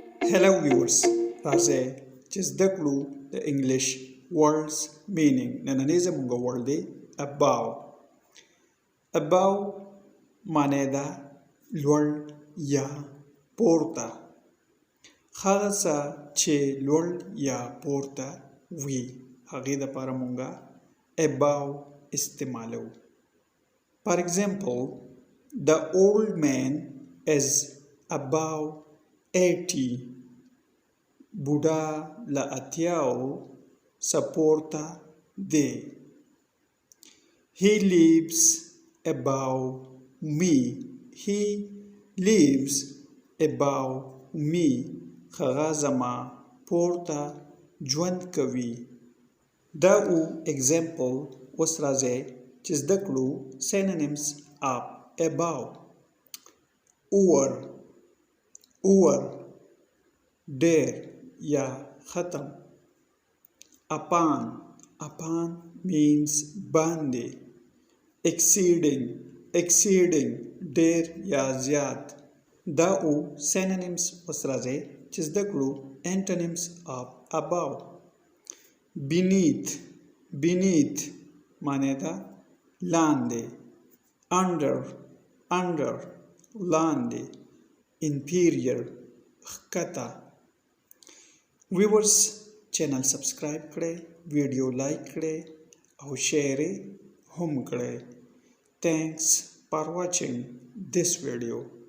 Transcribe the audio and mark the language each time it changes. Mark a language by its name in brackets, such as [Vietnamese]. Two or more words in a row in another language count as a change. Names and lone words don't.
[English] Hello viewers, [Pashto] راځئ چې زده کړو د [English] English words meaning. [Pashto] نننۍ زموږ word دی above. above معنی ده لوړ یا پورته. هغه څه چې لوړ یا پورته وي هغې دپاره مونږه above استعمالو. [English] For example, the old man is above 80. [Pashto] بوډا له 80 سپورته دی. [English] He lives above me. He lives above me. [Pashto] هغه زما پورته ژوند کوي. دا او example اوس راځئ چې زده کړو [English] synonyms of above. [Pashto] over ډېر یا ختم. [English] upon means باندې. [Pashto] exceeding ډېر یا زیات. دا او synonyms اوس راځئ چې زده کړو [English] antonyms of above. [Pashto] beneath معنی ده لاندې. under لاندې. inferior ښکته. viewers [English] channel subscribe [Pashto] کړئ، [English] video like [Pashto] کړئ او شیر هم کړئ. [English] thanks for watching this video.